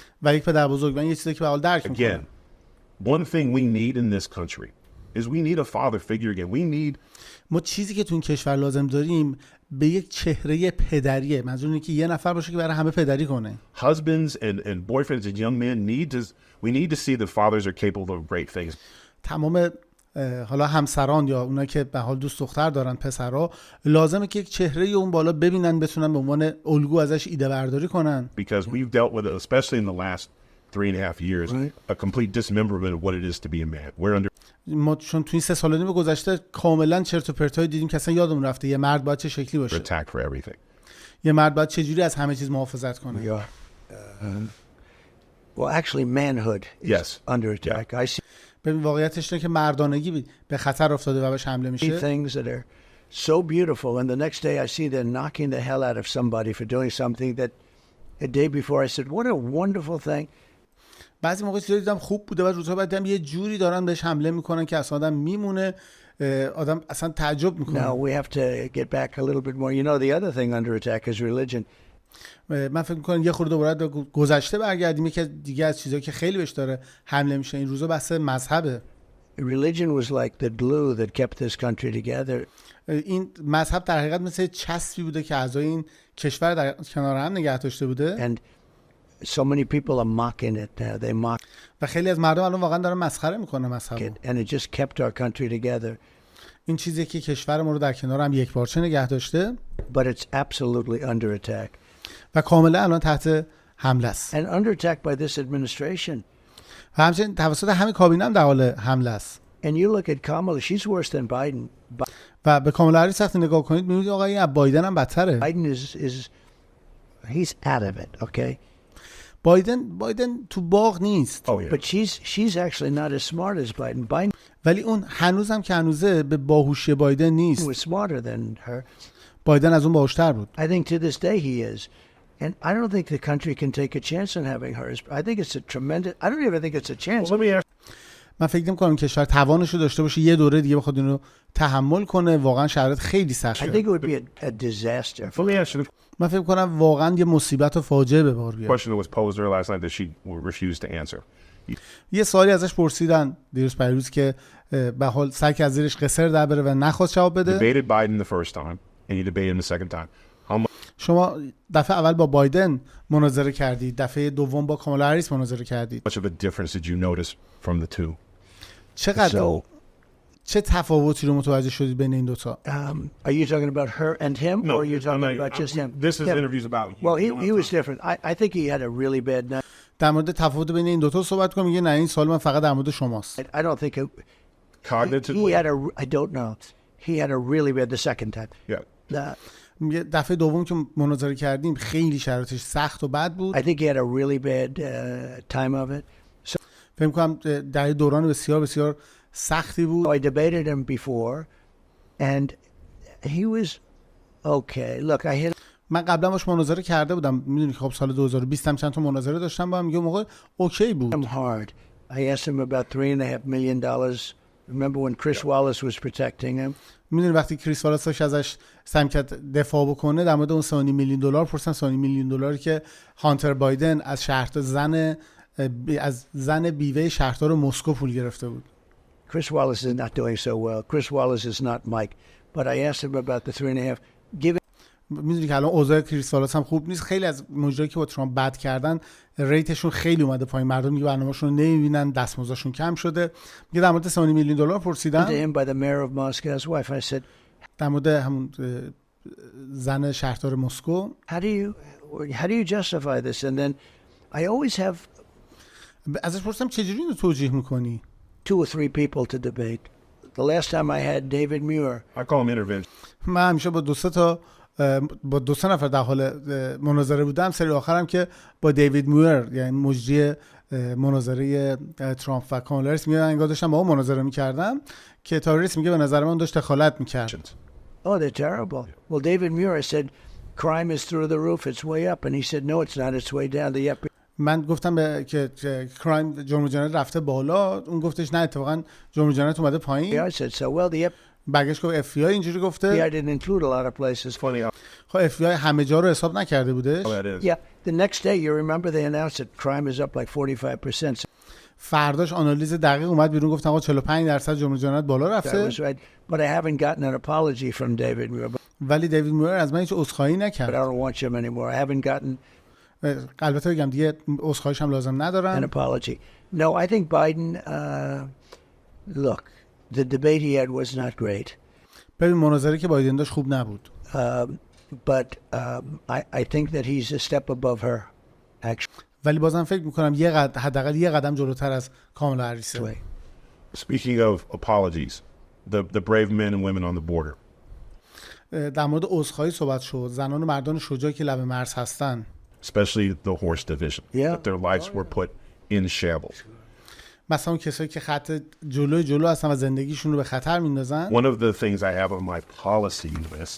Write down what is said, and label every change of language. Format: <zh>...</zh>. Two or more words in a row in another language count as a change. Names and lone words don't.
<fa>و یک پدر بزرگ. من یه چیزی که به حال درک</fa> <en>Again,</en> <fa>میکنم.</fa> <en>one thing we need in this country is we need a father figure again. We need</en> <fa>ما چیزی که تو این کشور لازم داریم به یک چهره پدریه. منظور اینه که یه نفر باشه که برای همه پدری کنه.</fa> <en>husbands and boyfriends and young men we need to see that fathers are capable of great things.</en> <fa>تمام حالا همسران یا اونا که به حال دوست دختر دارن، پسرا، لازمه که یک چهره اون بالا ببینن، بتونن به عنوان الگو ازش ایده برداری کنن.</fa> <en>Because we've dealt with it, especially in the last 3.5 years, a complete dismemberment of what it is to be a man. We're under</en> <fa>ما چون تو این 3 سال و نیم گذشته کاملا چرت و پرتای دیدیم که اصلا یادمون رفته یه مرد باید چه شکلی باشه،</fa> <en>attack for everything.</en> <fa>یه مرد باید چه جوری از همه چیز محافظت</fa> <en>We</en> <fa>کنه.</fa> <en>are. Well, actually, manhood is Yes. under attack. I see</en> <fa>ببین واقعیتش اینه که مردانگی به خطر افتاده و بهش حمله میشه.</fa> <en>things that are so beautiful, and the next day I see them knocking the hell out of somebody for doing something that a day before I said, what a wonderful thing.</en> <fa>بعضی موقع چیزا دیدم خوب بوده و روزها بعد دیدم یه جوری دارن بهش حمله میکنن که اصلا آدم میمونه، آدم اصلا تعجب میکنه.</fa> <en>Now we have to get back a little bit more. You know, the other thing under attack is religion.</en> <fa>من فکر میکنم یه خورده باید به گذشته برگردیم. یکی دیگه از چیزایی که خیلی بهش داره حمله میشه این روزا بحث مذهبه.</fa> <en>Religion was like the glue that kept this country together.</en> <fa>این مذهب در حقیقت مثل چسبی بوده که اعضای این کشور در کنار هم نگه داشته بوده.</fa> <en>And so many people are mocking it now. They mock</en> <fa>و خیلی از مردم الان واقعا دارن مسخره میکنه مذهب.</fa> <en>it, and it just kept our country together.</en> <fa>این چیزی که کشور ما رو در کنار هم یک پارچه نگه داشته</fa> <en>But it's absolutely under attack.</en> <fa>و کاملا الان تحت حمله است.</fa> <en>And under attack by this administration.</en> <fa>و همچنین توسط همین کابینه هم در حال حمله است.</fa> <en>And you look at Kamala, she's worse than Biden.</en> <fa>و به کاملا هریس وقتی نگاه کنید میبینید آقا این از بایدن هم بدتره.</fa> <en>Biden is he's out of it, okay?</en> <fa>بایدن تو باغ نیست.</fa> <en>Oh yeah. But she's actually not as smart as Biden. Biden</en> <fa>ولی اون هنوزم که هنوزه به باهوشی بایدن نیست.</fa> <en>was smarter than her.</en> <fa>بایدن از اون باهوشتر بود.</fa> <en>I think to this day he is. And I don't think the country can take a chance on having her. I think it's a tremendous, I don't even think it's a chance. Well, let me ask.</en> <fa>من فکر نمی‌کنم کشور توانش رو داشته باشه یه دوره دیگه بخواد اینو تحمل کنه. واقعا شرایط خیلی</fa> <en>I</en> <fa>سخته.</fa> <en>think it would be a disaster. Let me ask you the</en> <fa>من فکر کنم واقعا یه مصیبت و فاجعه به بار بیاد.</fa> <en>question that was posed to her last night that she refused to answer.</en> <fa>یه سوالی ازش پرسیدن دیروز پیروز که به حال سعی کرد از زیرش قصر در بره و نخواست جواب بده.</fa> <en>Debated Biden the first time, and you debated him the second time. How much</en> <fa>شما دفعه اول با بایدن مناظره کردید، دفعه دوم با کامالا هریس مناظره کردید.</fa> <en>of a difference did you notice from the two?</en> <fa>چقدر چه تفاوتی رو متوجه شدید بین این دوتا؟</fa> <en>Are you talking about her and him, or are you talking I'm not- about just him? This is Him. interviews about you. Well, he was different. I think he had a really bad night.</en> <fa>در مورد تفاوت بین این دوتا صحبت کنم. میگه نه این سوال من فقط در مورد شماست.</fa> <en>I don't think it, Cognitively. he had a. I don't know. He had a really bad the second time. Yeah.</en> <fa>میگه دفعه دوم که مناظره کردیم خیلی شرایطش سخت و بد بود.</fa> <en>I think he had a really bad time of it.</en> <fa>فکر کنم در دوران بسیار بسیار سختی بود.</fa> <en>I debated him before, and he was okay. Look, I hit</en> <fa>من قبلا باش مناظره کرده بودم. میدونی که خب سال 2020 هم چند تا مناظره داشتم با هم. میگه موقع اوکی بود.</fa> <en>him hard. I asked him about $3.5 million. Remember when Chris Wallace was protecting him?</en> <fa>میدونی وقتی کریس والاس داشت ازش سعی کرد دفاع بکنه در مورد اون 3.5 میلیون دلار پرسن. 3.5 میلیون دلاری که هانتر بایدن از زن بیوه شهردار مسکو پول گرفته بود.</fa> <en>Chris Wallace is not doing so well. Chris Wallace is not Mike. But I asked him about the 3.5. Give</en> <fa>میدونی که الان اوضاع کریس والاس هم خوب نیست. خیلی از مجریایی که با ترامپ بد کردن ریتشون خیلی اومده پایین. مردم دیگه برنامه‌شون رو نمیبینن، دستمزدشون کم شده. میگه در مورد 3.5 میلیون دلار</fa> <en>to</en> <fa>پرسیدن.</fa> <en>him by the mayor of Moscow's wife. I said,</en> <fa>در مورد همون زن شهردار مسکو.</fa> <en>how do you justify this? And then I always have</en> <fa>ازش پرسیدم چجوری اینو توجیه میکنی؟</fa> <en>2 or 3 people to debate. The last time I had David Muir. I call him intervention.</en> <fa>من همیشه با دو سه نفر در حال مناظره بودم. سری آخرم که با دیوید مویر یعنی مجری مناظره ترامپ و کامالا هریس میگه انگار داشتم با اون مناظره میکردم که تاریس میگه به نظر من داشت دخالت میکرد.</fa> <en>Oh, they're terrible. Well, David Muir said crime is through the roof. It's way up. And he said, no, it's not. It's way down. The up.</en> <fa>من گفتم که کرایم جرم جنایت رفته بالا. اون گفتش نه اتفاقا جرم جنایت اومده پایین.</fa> <en>I said, so well, the</en> <fa>برگشت گفت اف بی آی اینجوری گفته.</fa> <en>FBI didn't include a lot of places. Funny how</en> <fa>خب اف بی آی همه جا رو حساب نکرده بودش.</fa> <en>that is. Yeah. The next day, you remember they announced that crime is up like 45%.</en> <fa>فرداش آنالیز دقیق اومد بیرون گفت آقا 45% جرم جنایت بالا</fa> <en>That</en> <fa>رفته.</fa> <en>was right. But I haven't gotten an apology from David Muir.</en> <fa>ولی دیوید مویر از من هیچ عذرخواهی</fa> <en>But I</en> <fa>نکرد.</fa> <en>don't want him anymore. I haven't gotten</en> <fa>البته بگم دیگه عذرخواهیش هم لازم</fa> <en>an</en> <fa>ندارن.</fa> <en>apology. No, I think Biden, look, the debate he had was not great.</en> <fa>ببین مناظره که بایدن داشت خوب نبود.</fa> <en>But I think that he's a step above her, actually.</en> <fa>ولی بازم فکر میکنم حداقل یه قدم جلوتر از کامالا هریسه.</fa> <en>Speaking of apologies, the brave men and women on the border.</en> <fa>در مورد عذرخواهی صحبت شد. زنان و مردان شجاعی که لب مرز هستن.</fa> <en>Especially the horse division. Yeah. That their lives were put in shambles.</en> <fa>مثلا اون کسایی که خط جلو هستن و زندگیشون رو به خطر میندازن.</fa> <en>One of the things I have on my policy list</en>